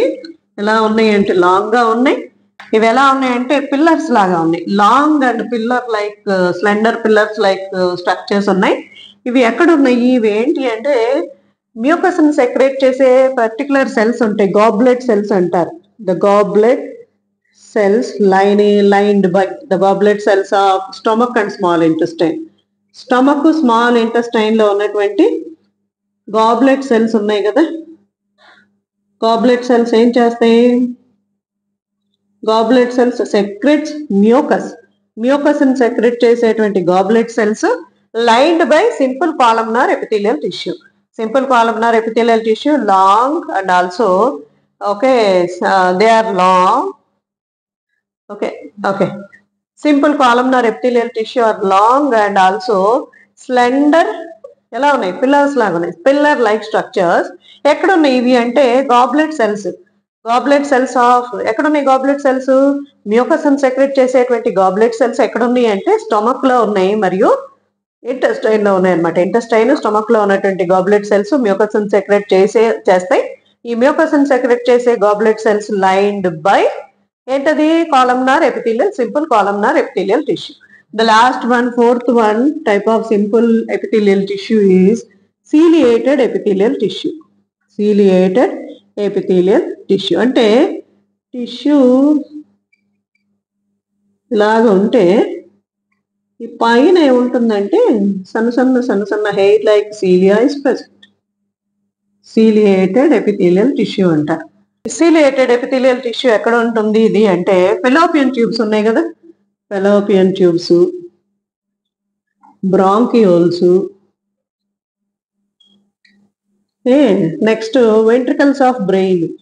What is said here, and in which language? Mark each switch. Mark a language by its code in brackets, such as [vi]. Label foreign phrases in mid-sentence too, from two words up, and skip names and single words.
[te] ఎలా ఉన్నాయి అంటే లాంగ్ గా ఉన్నాయి. ఇవి ఎలా ఉన్నాయంటే పిల్లర్స్ లాగా ఉన్నాయి. [en] long and pillar like slender pillars like structures ఉన్నాయి. [te] ఇవి ఎక్కడ ఉన్నాయి? ఇవి ఏంటి అంటే మ్యూకస్ ని సెక్రేట్ చేసే [en] particular cells [te] ఉంటాయి, [en] goblet cells [te] అంటారు. [en] the goblet cells lined by the goblet cells of stomach and small intestine. stomach small intestine [te] లో ఉన్నటువంటి [en] goblet cells [te] ఉన్నాయి కదా. [en] goblet cells [te] ఏం చేస్తాయి? [en] goblet cells secretes mucus [te] ని సెక్రెట్ చేసేటువంటి [en] goblet cells lined by simple columnar epithelial tissue. simple columnar epithelial tissue long and also they are long. Okay. Simple columnar epithelial tissue are long and also slender. [te] ఎలా ఉన్నాయి? పిల్లర్స్ లాగా ఉన్నాయి. [en] pillar like structures. [te] ఎక్కడ ఉన్నాయి ఇవి అంటే [en] goblet cells. [te] ఎక్కడ ఉన్నాయి [en] goblet cells? [te] మ్యూకస్ ని సెక్రెట్ చేసేటువంటి [en] goblet cells [te] ఎక్కడ ఉన్నాయి అంటే స్టమక్ లో ఉన్నాయి మరియు ఇంటెస్టైన్ లో ఉన్నాయి అనమాట. [en] intestine stomach [te] లో ఉన్నటువంటి [en] goblet cells mucus [te] ని సెక్రెట్ చేస్తాయి. [en] ఈ మ్యూకస్ ని సెక్రెట్ చేసే goblet cells lined by ఏంటది? columnar epithelial, simple columnar epithelial tissue. the last one, fourth one type of simple epithelial tissue is ciliated epithelial tissue. Ciliated epithelial tissue [te] అంటే టిష్యూ ఇలాగా ఉంటే ఈ పైన ఏముంటుందంటే సన్న సన్న [en] hair like cilia is present. ciliated epithelial tissue అంటారు. ciliated epithelial tissue [te] ఎక్కడ ఉంటుంది ఇది అంటే [en] fallopian tubes [te] ఉన్నాయి కదా. [en] fallopian tubes, bronchioles, next ventricles of brain.